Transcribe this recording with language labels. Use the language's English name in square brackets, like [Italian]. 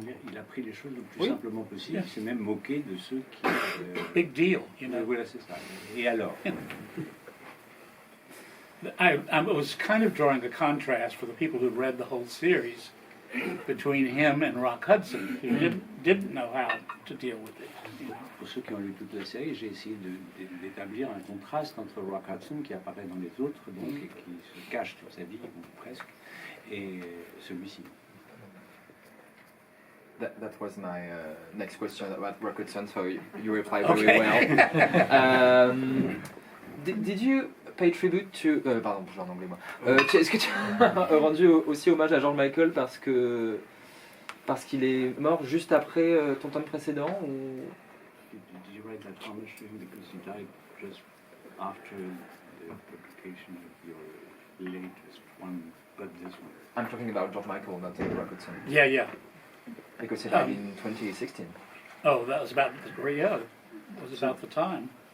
[French] il a pris les choses le plus simplement possible. Il s'est même moqué de ceux qui... [English] Big deal, you know. [French] Voilà, c'est ça. Et alors [English] I was kind of drawing a contrast for the people who read the whole series between him and Rock Hudson, who didn't know how to deal with it. You know. [French] Pour ceux qui ont lu toute la série, j'ai essayé d'établir un contraste entre Rock Hudson, qui apparaît dans les autres, donc, et qui se cache toute sa vie, ou presque, et celui-ci. [English] That was my next question about Roughton, so you replied very well. Did you pay tribute to... [French] pardon, je vais en anglais moi. Est-ce que tu as rendu aussi hommage à George Michael parce qu'il est mort juste après ton tome précédent ou... [English] Did you write that homage to him because he died just after the publication of your latest one, but this one? I'm talking about George Michael, not Roughton. Yeah. Because he died in 2016. Oh, that was about the time.